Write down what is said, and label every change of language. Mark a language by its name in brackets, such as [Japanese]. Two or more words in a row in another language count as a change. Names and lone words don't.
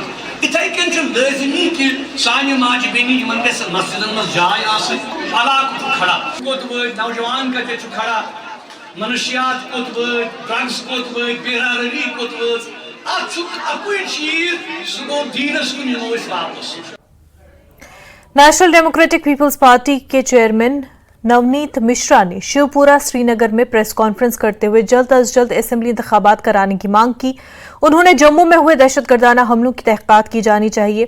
[Kashmiri] इथे कन लाजमी कि सान माज बेनी मस्जिदन मज जाय इलाक खड़ा कोत नौजवान कत खड़ा मनशियात कोत ड्रग्स कोत बेरारी कोत अकुई चीज सो दीनस कुन वापस। [Hindi] नेशनल डेमोक्रेटिक पीपल्स पार्टी के चेयरमैन नवनीत मिश्रा ने शिवपुरा श्रीनगर में [English] press conference [Hindi] करते हुए जल्द अज जल्द असेंबली इंतखाबात कराने की मांग की। उन्होंने जम्मू में हुए दहशतगर्दाना हमलों की तहकीकात की जानी चाहिए।